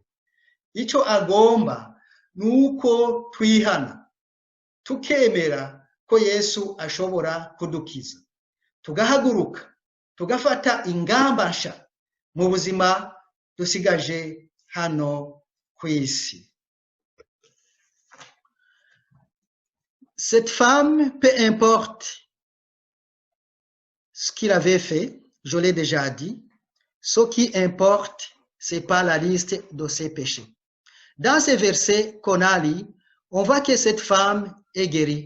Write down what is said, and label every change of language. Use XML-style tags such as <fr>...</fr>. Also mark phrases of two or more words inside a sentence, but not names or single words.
<rn>Ico agomba nuko twihana, tukemera ko Yesu ashobora kudukiza, tugahaguruka, tugafata ingamba nsha mu buzima dusigaje hano ku isi.</rn> <fr>Cette femme, peu importe ce qu'il avait fait, je l'ai déjà dit, ce qui importe, c'est pas la liste de ses péchés. Dans ces versets qu'on a lus, on voit que cette femme est guérie.</fr>